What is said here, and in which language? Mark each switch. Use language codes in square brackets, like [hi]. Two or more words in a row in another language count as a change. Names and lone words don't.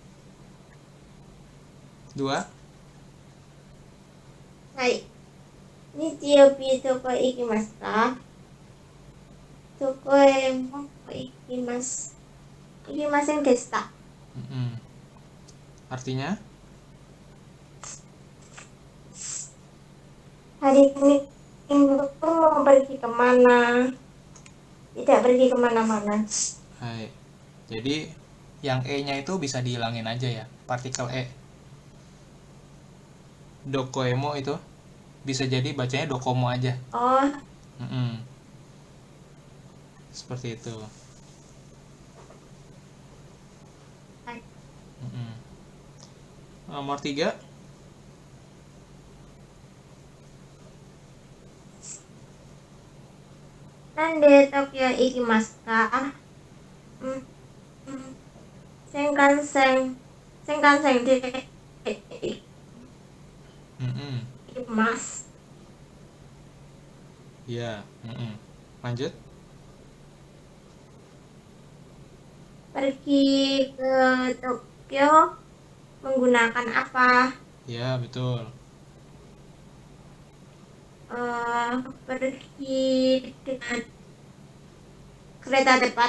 [ja] 2. はい。日曜日どこ行きますか? どこも行きます. 行きませんですか? [id] Artinya? Hari ini mau pergi kemana? Tidak pergi kemana-mana. [ja] Hai. [id] Jadi yang E-nya itu bisa dihilangin aja ya. Partikel E. Dokoemo itu bisa jadi bacanya dokomo aja. Oh, Seperti itu. Nomor 3. [ja] なんで東京行きますか? Hmm, hmm. 新幹線。新幹線で行きます. [id] Ya. Lanjut. Pergi ke Tokyo menggunakan apa? Ya, betul. Pergi dengan kereta cepat.